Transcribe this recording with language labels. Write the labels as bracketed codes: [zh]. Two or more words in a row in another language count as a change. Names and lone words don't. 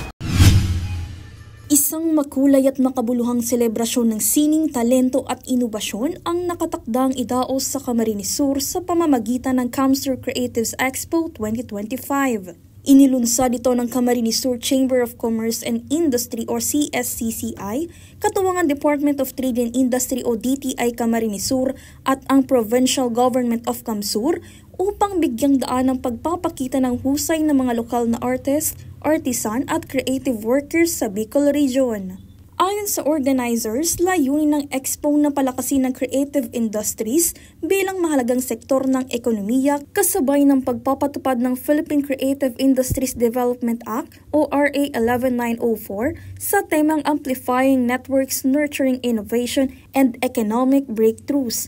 [tl] Isang makulay at makabuluhang selebrasyon ng sining, talento at inobasyon ang nakatakdang idaos sa Camarines Sur sa pamamagitan ng Camsur Creatives Expo 2025. Inilunsad ito ng Camarines Sur Chamber of Commerce and Industry o CSCCI, katuwangan Department of Trade and Industry o DTI Camarines Sur at ang Provincial Government of Camsur upang bigyang daan ang pagpapakita ng husay ng mga lokal na artist, artisan at [en] creative workers [tl] sa Bicol Region. Ayon sa organizers, layunin ng expo na palakasin ng [en] creative industries [tl] bilang mahalagang sektor ng ekonomiya kasabay ng pagpapatupad ng Philippine Creative Industries Development Act o RA 11904 sa temang Amplifying Networks, Nurturing Innovation and Economic Breakthroughs.